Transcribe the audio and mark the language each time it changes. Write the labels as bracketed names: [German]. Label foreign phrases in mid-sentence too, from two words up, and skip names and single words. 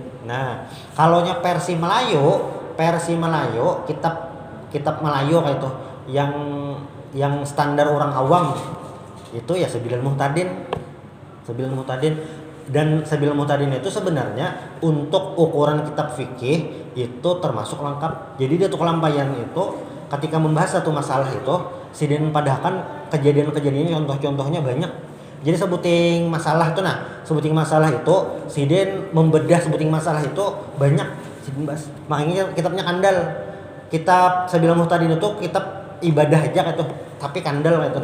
[Banjar] Nah kalaunya versi Melayu kitab Melayu kayak itu yang standar orang awam itu ya Sabilul Muhtadin. Dan Sabilul Muhtadin itu sebenarnya untuk ukuran kitab fikih itu termasuk lengkap. Jadi dia tuh kelampayan itu ketika membahas satu masalah itu sidin padahkan kejadian-kejadian contoh-contohnya banyak. Jadi sebuting masalah itu sidin membedah sebuting masalah itu banyak sidin bahas. Makanya kitabnya kandal. Kitab Sabilul Muhtadin itu kitab ibadah aja gitu, tapi kandal gitu.